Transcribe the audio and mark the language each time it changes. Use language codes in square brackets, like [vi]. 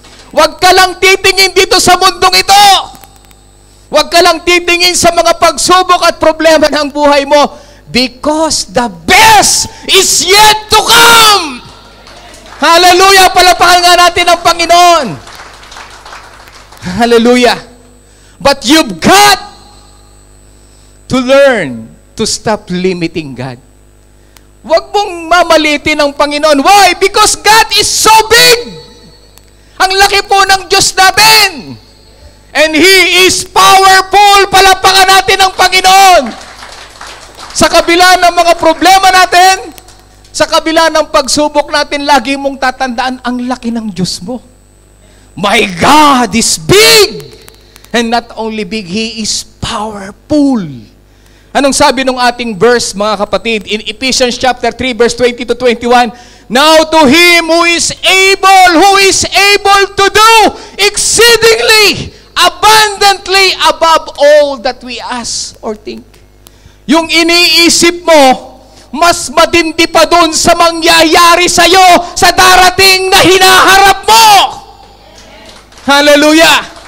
[tl] Huwag ka lang titingin dito sa mundong ito. Huwag ka lang titingin sa mga pagsubok at problema ng buhay mo, [en] because the best is yet to come. [tl] Hallelujah! Palapakan nga natin ang Panginoon. [en] Hallelujah! But you've got to learn to stop limiting God. [tl] Huwag mong mamalitin ang Panginoon. [en] Why? Because God is so big. [tl] Ang laki po ng Diyos natin. [en] And He is powerful. [tl] Palapakan natin ang Panginoon. Sa kabila ng mga problema natin, sa kabila ng pagsubok natin, lagi mong tatandaan ang laki ng Diyos mo. [en] My God is big. And not only big, He is powerful. [tl] Anong sabi ng ating verse, mga kapatid? [en] In Ephesians chapter 3, verse 20 to 21, now to Him who is able to do exceedingly abundantly above all that we ask or think. [tl] Yung iniisip mo, mas matindi pa dun sa mangyayari sa'yo sa darating na hinaharap mo. Hallelujah!